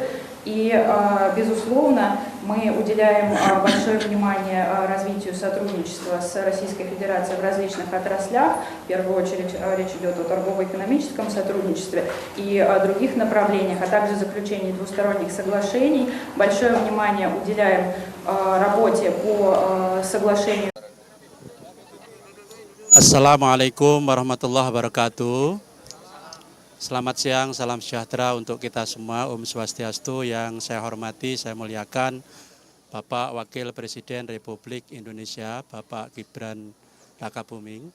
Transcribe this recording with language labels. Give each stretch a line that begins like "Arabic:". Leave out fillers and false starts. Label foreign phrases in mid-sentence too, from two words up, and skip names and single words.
Russian: И, безусловно, мы уделяем большое внимание развитию сотрудничества с Российской Федерацией в различных отраслях. В первую очередь речь идет о торгово-экономическом сотрудничестве и о других направлениях, а также заключении двусторонних соглашений. Большое внимание уделяем работе по соглашению.
Arabic: السلام عليكم ورحمة الله وبركاته.
Indonesian: Selamat siang, salam sejahtera untuk kita semua.
Balinese: Om Swastiastu.
Indonesian: Yang saya hormati, saya muliakan Bapak Wakil Presiden Republik Indonesia, Bapak Gibran Rakabuming.